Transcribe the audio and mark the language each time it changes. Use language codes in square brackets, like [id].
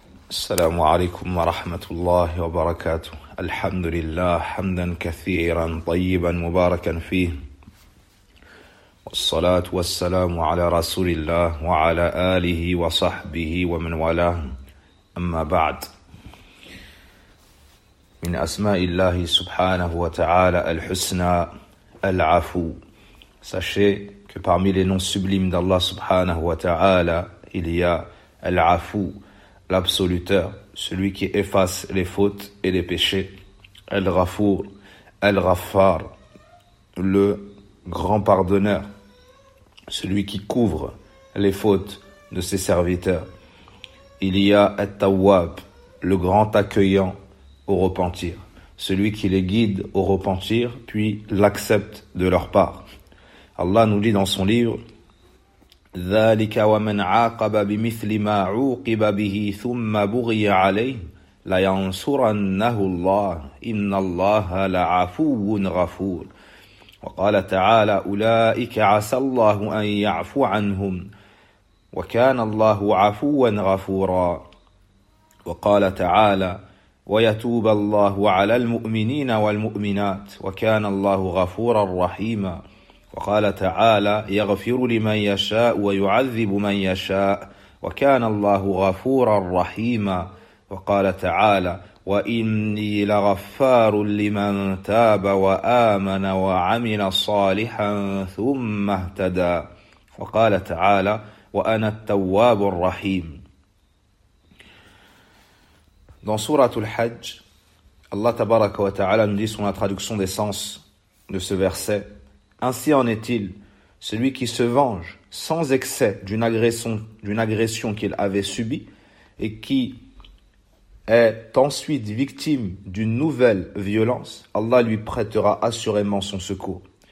[ar] السلام عليكم ورحمة الله وبركاته. الحمد لله حمدا كثيرا طيبا مباركا فيه، والصلاة والسلام على رسول الله وعلى آله وصحبه ومن والاه، أما بعد. من أسماء الله سبحانه وتعالى الحسنى العفو. [fr] Sachez que parmi les noms sublimes d'Allah subhanahu wa ta'ala, il y a Al-Afu, l'absoluteur, celui qui efface les fautes et les péchés. Al-Ghafur, Al-Ghaffar, le grand pardonneur, celui qui couvre les fautes de ses serviteurs. Il y a At-Tawwab, le grand accueillant au repentir, celui qui les guide au repentir, puis l'accepte de leur part. Allah nous dit dans son livre: [ar] ذلك ومن عاقب بمثل ما عوقب به ثم بغي عليه لينصرنه الله إن الله لعفو غفور. وقال تعالى: أولئك عسى الله أن يعفو عنهم وكان الله عفوا غفورا. وقال تعالى: ويتوب الله على المؤمنين والمؤمنات وكان الله غفورا رحيما. وقال تعالى: يغفر لمن يشاء ويعذب من يشاء وكان الله غفورا رحيما. وقال تعالى: وإني لغفار لمن تاب وآمن وعمل صالحا ثم اهتدى. وقال تعالى: وأنا التواب الرحيم. [fr] Dans sourate Al-Hajj, Allah tabaraka wa ta'ala nous dit sur la traduction des sens de ce verset: ainsi en est-il, celui qui se venge sans excès d'une agression qu'il avait subie et qui est ensuite victime d'une nouvelle violence, Allah lui prêtera assurément son secours.